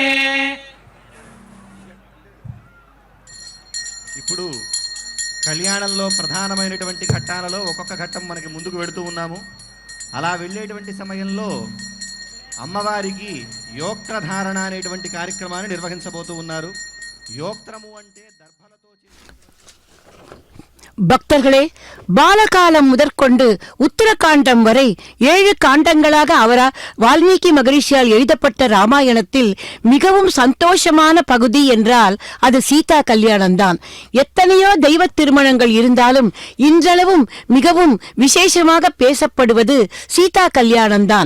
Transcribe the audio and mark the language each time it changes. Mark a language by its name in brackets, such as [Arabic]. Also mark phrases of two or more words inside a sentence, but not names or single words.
[Telugu] ఇప్పుడు కళ్యాణంలో ప్రధానమైనటువంటి ఘట్టాలలో ఒక్కొక్క ఘట్టం మనకి ముందుకు వెడుతూ ఉన్నాము. అలా వెళ్ళేటువంటి సమయంలో అమ్మవారికి యోక్త్రధారణ అనేటువంటి కార్యక్రమాన్ని నిర్వహించబోతూ ఉన్నారు. యోక్త్రము అంటే దర్భలతో [Tamil] பக்தர்களே, பாலகாலம் முதற்கொண்டு உத்தரகாண்டம் வரை 7 காண்டங்களாக வால்மீகி மகரிஷியால் எழுதப்பட்ட ராமாயணத்தில் மிகவும் சந்தோஷமான பகுதி என்றால் அது சீதா கல்யாணம்தான். எத்தனையோ தெய்வ திருமணங்கள் இருந்தாலும் இன்றளவும் மிகவும் விசேஷமாக பேசப்படுவது சீதா கல்யாணம்தான்.